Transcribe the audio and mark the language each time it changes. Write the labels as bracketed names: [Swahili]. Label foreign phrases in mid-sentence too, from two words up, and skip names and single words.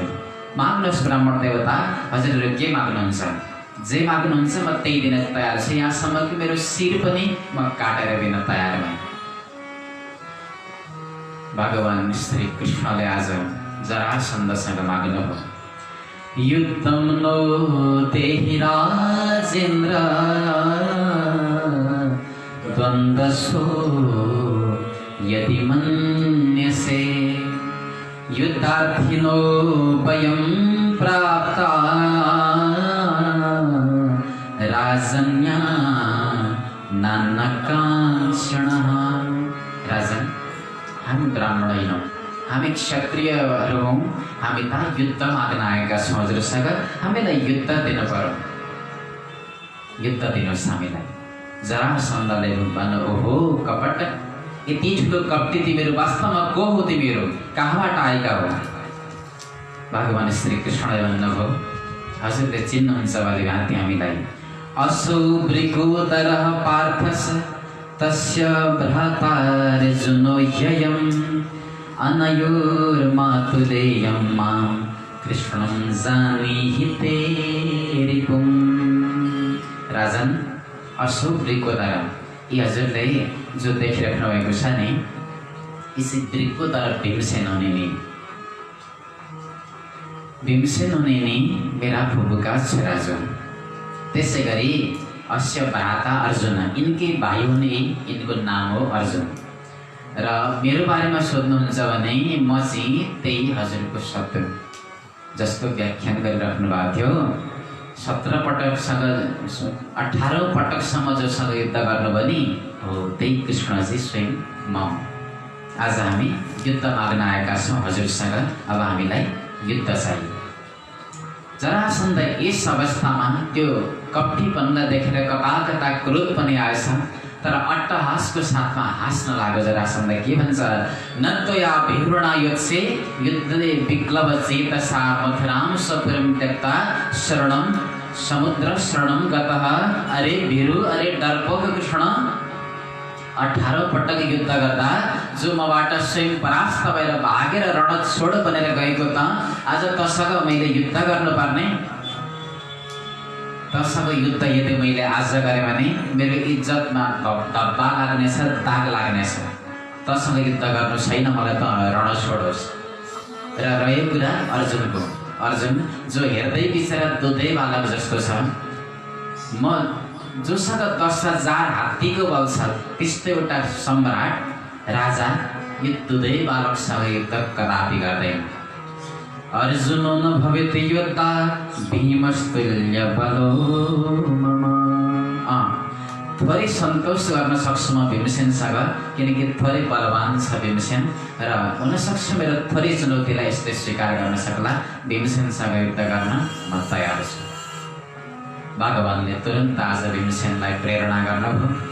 [Nepali] माग्नुहोस् ब्राह्मण देवता, हजुरहरू के माग्नुहुन्छ? जे माग्नुहुन्छ म त्यही दिन तयार छु। यहाँसम्म कि मेरो शिर पनि म काटेर दिन तयार भएँ। भगवान श्री कृष्णले आज जरासन्धसँग माग्नुभयो। [Sanskrit] युद्धम नो देहि राजेन्द्र द्वन्द्वसो यदि मन्यसे युद्धार्थिनो वयं प्राप्ता राजन्या नान्नकांक्षणः। [Nepali] राजन, हामी ब्राह्मण होइनौँ, हामी क्षत्रियहरू हौँ। हामी त युद्ध माग्न आएका छौँ हजुरसँग। हामीलाई युद्ध दिनु पर्यो, युद्ध दिनुहोस् हामीलाई। जरासन्धले भन्नु, ओहो कपट, यति ठुलो कपटी तिमीहरू वास्तवमा को हो? तिमीहरू कहाँबाट आएका हो? भगवान श्री कृष्णले भन्नुभयो, हजुरले चिन्नुहुन्छ भने भान्ति हामीलाई। [Sanskrit] असौ वृकोदरः पार्थस तस्य भ्रातार्जुनो ह्ययम् अनयोर्मातुलेयं मां कृष्णं जानीहि ते रिपुम्। राजन, असौ वृकोदर, [Nepali] यी हजुरले जो देखिराख्नु भएको छ नि, यसै वृकोदर भीमसेन हुने नि। भीमसेन हुने नि मेरा फुपूका छोराजु। त्यसै गरी [Sanskrit] अस्य भ्राता अर्जुन, [Nepali] यिनकै भाइ हुने, यिनको नाम हो अर्जुन। र मेरो बारेमा सोध्नुहुन्छ भने म चाहिँ त्यही हजुरको शत्रु। जस्तो व्याख्यान गरिराख्नु भएको थियो, 17 पटकसँग 18औं पटकसम्म जोसँग युद्ध गर्नुभयो नि, हो त्यही कृष्णजी स्वयं म। आज हामी युद्ध माग्न आएका छौँ हजुरसँग। अब हामीलाई युद्ध चाहियो। जरासन्ध यस अवस्थामा त्यो कपटीपनलाई देखेर कता कता क्रोध पनि आएछ, तर अट्टहासको साथमा हाँस्न लाग्यो। जरासन्ध के भन्छ? [Sanskrit] नत्वया भिरुणा योत्से युद्धले विक्लव चेतसा मथुरां सपुरं त्यक्ता शरणं समुद्र शरणं गतः। [Nepali] अरे भिरु, अरे डरपोक कृष्ण, 18 पटक युद्ध गर्दा जो मबाट स्वयं परास्त भएर भागेर रणछोड बनेर गएको त आज तसँग मैले युद्ध गर्नुपर्ने? तसँग युद्ध यदि मैले आज गरेँ भने मेरो इज्जतमा धब्बा लाग्नेछ, दाग लाग्नेछ। तसँग युद्ध गर्नु छैन, मलाई त रणछोड होस्। र रह्यो कुरा अर्जुनको, अर्जुन जो हेर्दै बिचरा दुधै बालक जस्तो छ, म जोसँग 10,000 हात्तीको बल छ त्यस्तो एउटा सम्राट राजा यो दुधै बालकसँग युद्ध कदापि गर्दैन। [Sanskrit] अर्जुनो न भवेत् योद्धा भीमस्तुल्य बलो मम। [Nepali] थोरै सन्तोष गर्न सक्छु म भीमसेनसँग, किनकि थोरै बलवान छ भीमसेन, र हुनसक्छ मेरो थोरै चुनौतीलाई यस्तै स्वीकार गर्न सक्ला। भीमसेनसँग युद्ध गर्न म तयार छु। भगवानले तुरन्त आज भीमसेनलाई प्रेरणा गर्नुभयो।